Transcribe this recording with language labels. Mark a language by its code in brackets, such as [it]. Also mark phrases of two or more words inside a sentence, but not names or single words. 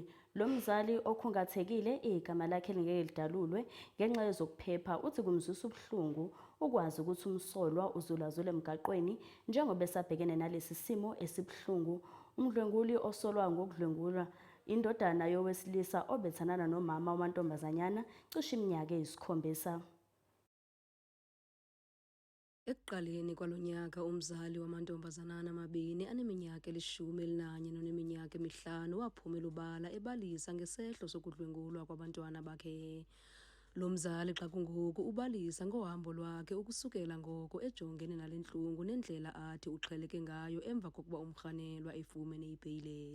[zu] Lo mzali okhungathekile igama lakhe lingeke lidalulwe ngenxa yezokuphepha uthi kumzwisa ubuhlungu ukwazi ukuthi umsolwa uzulazule emgaqweni njengoba esabhekene nalesi simo esibuhlungu. Umdlwenguli osolwa ngokudlwengula indodana yowesilisa obethanana nomama wamantombazanyana cishe iminyaka eyisikhombisa. Ekuqaleni kwalonyaka umzali wamantombazanana amabini aneminyaka eli-11 noneminyaka emihlanu waphumela ubala ebalisa ngesehlo sokudlwengulwa kwabantwana bakhe. [xh] Lo mzali xa kungoku ubalisa ngohambo lwakhe ukusukela ngoko ejongene nalentlungu nendlela athi uxheleke ngayo emva kokuba umrhanelwa efumene ibheyile.